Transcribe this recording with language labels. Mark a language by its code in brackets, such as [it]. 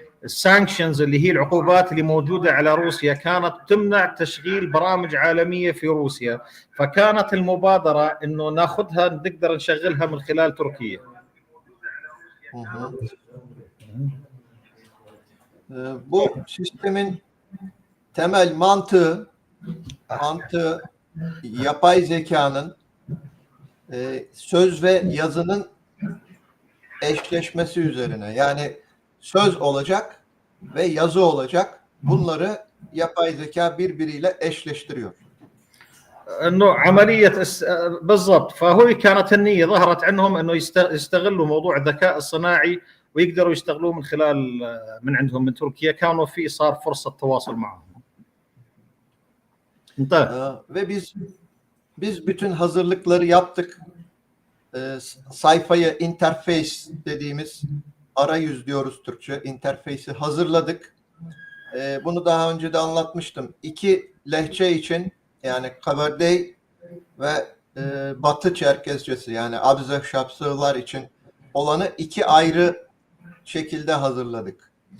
[ar] السانكشنز اللي هي العقوبات اللي موجوده على روسيا كانت تمنع تشغيل برامج عالميه في روسيا، فكانت المبادره انه ناخذها نقدر نشغلها من خلال تركيا. [tr] Bu sistemin temel mantığı yapay zekanın söz ve yazının eşleşmesi üzerine. Yani söz olacak ve yazı olacak. Bunları yapay zeka birbiriyle eşleştiriyor. [ar] انه عمليه بالضبط، فهو كانت النيه ظهرت عندهم انه يستغلوا موضوع الذكاء الصناعي ويقدروا يشتغلوه من خلال من عندهم من تركيا، كانوا في صار فرصه تواصل معهم. [tr] Ve biz bütün hazırlıkları yaptık. Sayfayı interface dediğimiz arayüz diyoruz Türkçe. Interface'i hazırladık. Bunu daha önce de anlatmıştım. 2 lehçe için yani Kabardey ve Batı Çerkezcesi yani Abzak Şapsığlar için olanı 2 ayrı şekilde hazırladık.